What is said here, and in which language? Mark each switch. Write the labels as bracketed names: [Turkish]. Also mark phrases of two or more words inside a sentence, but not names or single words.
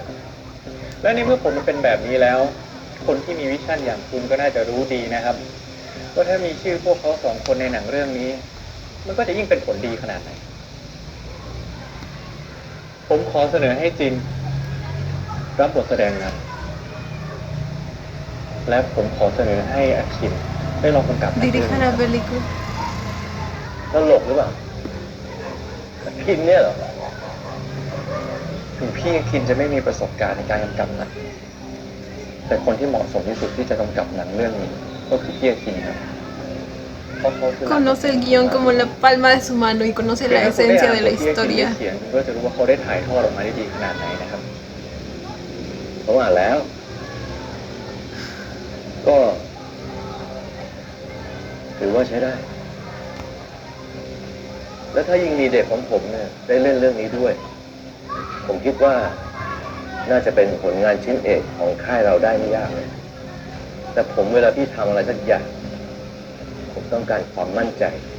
[Thai] และในเมื่อผมมันเป็นแบบนี้แล้ว คนที่มีวิชั่นอย่างคุณก็น่าจะรู้ดีนะครับว่าถ้ามีชื่อพวกเขา2 คนในหนังเรื่องนี้ มันก็จะยิ่งเป็นผลดีขนาดไหน ผมขอเสนอให้จินรับบทแสดงนำและผมขอเสนอให้อาคินได้ลองกำกับหนังเรื่อง [Spanish] Dirija [Thai] นี้ [Spanish] la película. [Thai] ตลกหรือเปล่าคินเนี่ยเหรอ ถึงพี่อาคินจะไม่มีประสบการณ์ในการกำกับหนังแต่คนที่เหมาะสมที่สุดที่จะกำกับหนังเรื่องนี้ก็คือพี่อาคินครับเพราะเขาคือ [Spanish] Conoce el guión como la palma de su mano y conoce la esencia de la historia. [Thai] เขียนคุณก็จะรู้ว่าเขาได้ถ่ายทอดออกมาได้ดีขนาดไหนนะครับ ผมอ่านแล้ว ก็ ถือว่าใช้ได้ และถ้ายิ่งมีเด็กของผมเนี่ยได้เล่นเรื่องนี้ด้วย ผมคิดว่าน่าจะเป็นผลงานชิ้นเอกของค่ายเราได้ไม่ยากเลย แต่ผมเวลาพี่ทำอะไรสักอย่าง ผมต้องการความมั่นใจ